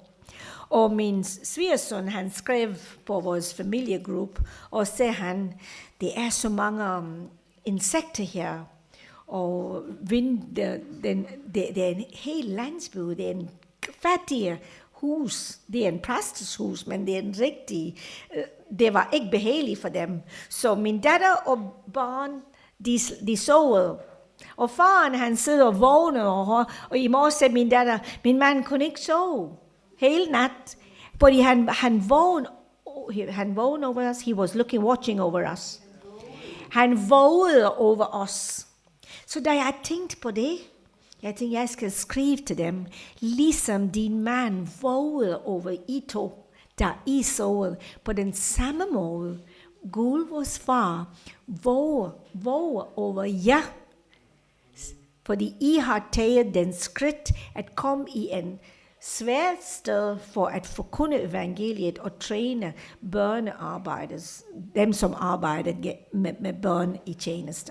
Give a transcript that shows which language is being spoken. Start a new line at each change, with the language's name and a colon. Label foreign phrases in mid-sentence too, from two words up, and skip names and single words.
Danish: Og min svigersøn, han skrev på vores familiegruppe, og sagde han, det er så mange insekter her, og det er en hel landsby, det er en fattig hus, det er en præsteshus, men det er en rigtig, det var ikke behageligt for dem. Så min datter og barn, de sovede. Og faren, han sidder og vågner, og i morges sagde min datter, min mand kunne ikke sove hele nat, fordi han vågnede over os.
English: He was watching over us.
Danish: Han vågede over os. Så da jeg tænkte på det, jeg tænkte, jeg skal skrive til dem, ligesom din mand vågede over I to, da I sovede, på den samme måde. Gud, vores far, våger over jer, fordi I har taget den skridt at komme i en svært sted for at forkynde evangeliet og træne børnearbejdere, dem som arbejder med børn i tjenester.